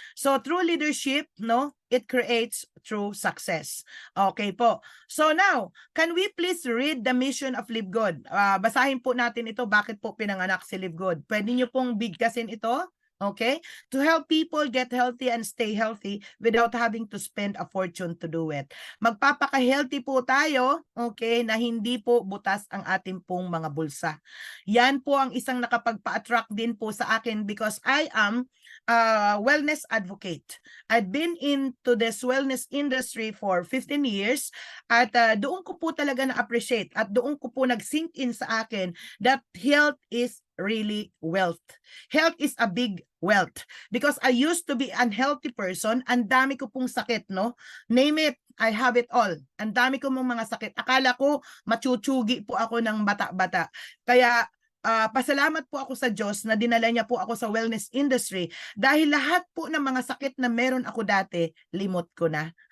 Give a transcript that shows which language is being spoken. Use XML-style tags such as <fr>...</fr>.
<en>So through leadership, it creates true success. Okay po. So now, can we please read the mission of Live Good?</en> <tl>Basahin po natin ito, bakit po pinanganak si Live Good. Pwede nyo pong bigkasin ito. Okay?</tl> <en>To help people get healthy and stay healthy without having to spend a fortune to do it.</en> <tl>Magpapaka-healthy po tayo, okay, na hindi po butas ang ating pong mga bulsa. Yan po ang isang nakapagpa-attract din po sa akin</tl> <en>because I am a wellness advocate. I've been into this wellness industry for 15 years</en> <tl>at doon ko po talaga na-appreciate at doon ko po nag-sink in sa akin</tl> <en>that health is really wealth. Health is a big wealth because I used to be an unhealthy person.</en> <tl>Ang dami ko pong sakit,</tl> <en>Name it, I have it all.</en> <tl>Ang dami ko mong mga sakit. Akala ko machuchugi po ako ng bata-bata. Kaya pasalamat po ako sa Diyos na dinala niya po ako sa wellness industry dahil lahat po ng mga sakit na meron ako dati, limot ko na.</tl>